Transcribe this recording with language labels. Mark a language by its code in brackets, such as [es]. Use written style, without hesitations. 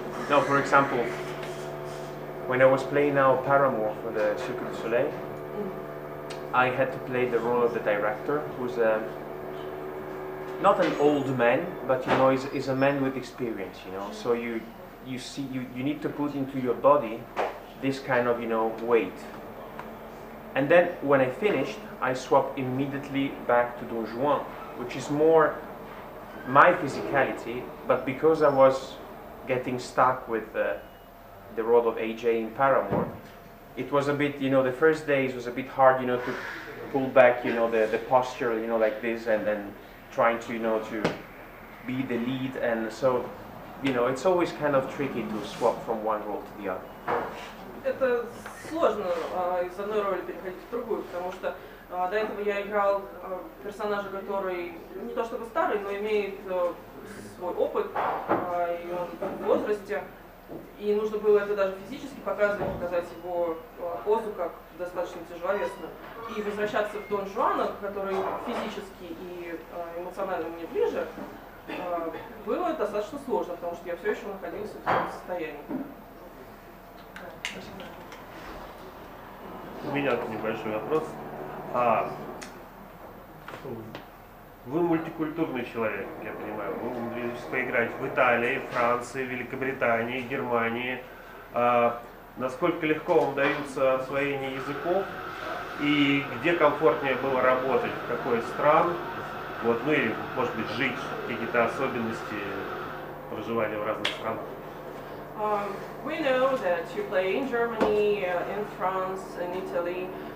[en] Now, for example, when I was playing now Paramore for the Cirque du Soleil, I had to play the role of the director, who's not an old man, but you know, is a man with experience, you know. So you need to put into your body this kind of, you know, weight. And then when I finished, I swapped immediately back to Don Juan, which is more my physicality, but because I was getting stuck with the role of AJ in Paramore, it was a bit, you know, the first days was a bit hard, you know, to pull back, you know, the posture, you know, like this, and then trying to, you know, to be the lead, and so, you know, it's always kind of tricky to swap from one role to the other. [ru] Это сложно из одной роли переходить в другую, потому что до этого я играл персонажа, который не то чтобы старый, но имеет свой опыт, и он в возрасте, и нужно было это даже физически показать его позу как достаточно тяжеловесную. И возвращаться в Дон Жуана, который физически и эмоционально мне ближе, было достаточно сложно, потому что я все еще находилась в таком состоянии. У меня небольшой вопрос. Вы мультикультурный человек, я понимаю. Вы умудрились поиграть в Италии, Франции, Великобритании, Германии. Насколько легко вам даются освоение языков? И где комфортнее было работать? В какой из стран? Вот, ну или, может быть, жить, какие-то особенности проживания в разных странах? [en] We know that you play in Germany, in France, in Italy,